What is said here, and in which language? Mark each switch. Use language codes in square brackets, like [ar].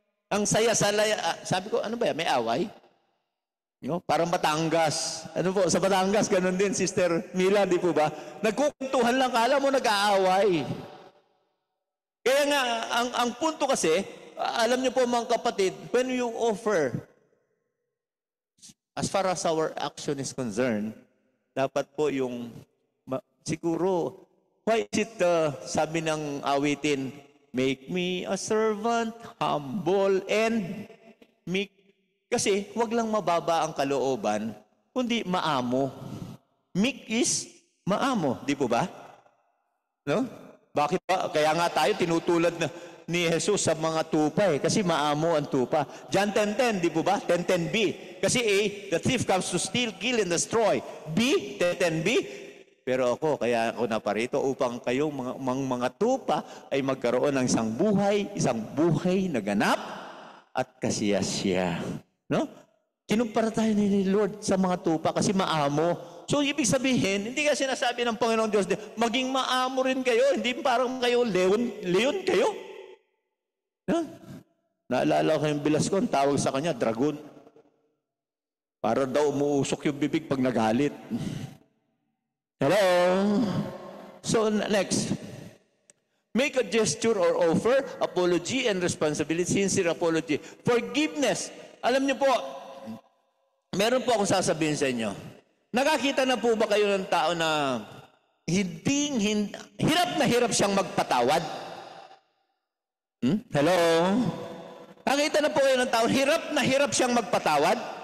[tl] Ang saya-salaya. Sabi ko, ano ba yan? May away? Parang Batangas. Ano po, sa Batangas, ganun din, Sister Mila, di po ba? Nagkukwentuhan lang, kala mo nag-aaway. Kaya nga, ang punto kasi, alam niyo po mga kapatid, [en] when you offer as far as our action is concerned, [tl] dapat po yung, siguro, [en] why is it, [tl] sabi ng awitin, [en] make me a servant, humble, and meek. [tl] Kasi, wag lang mababa ang kalooban, kundi maamo. Meek is maamo, di po ba? No? Bakit ba? Kaya nga tayo tinutulad na ni Jesus sa mga tupa kasi maamo ang tupa. John 10:10, di po ba? 10:10b. [en] Kasi A, the thief comes to steal, kill, and destroy. B, 10:10b. [tl] Pero ako, kaya ako naparito upang kayong mga tupa ay magkaroon ng isang buhay na ganap at kasiyasya. No? Kinumpara tayo ni Lord sa mga tupa kasi maamo. So, ibig sabihin, hindi ka sinasabi ng Panginoon Diyos, maging maamo rin kayo, hindi parang kayo, leon kayo. No? Naalala ko yung Velasco, tawag sa kanya, dragon. Para daw umuusok yung bibig pag nagalit. Hello? [en] So, next. Make a gesture or offer, apology and responsibility, sincere apology. Forgiveness. [tl] Alam niyo po, meron po akong sasabihin sa inyo. Nakakita na po ba kayo ng tao na hirap na hirap siyang magpatawad? Hello? Nakakita na po kayo ng tao, hirap na hirap siyang magpatawad?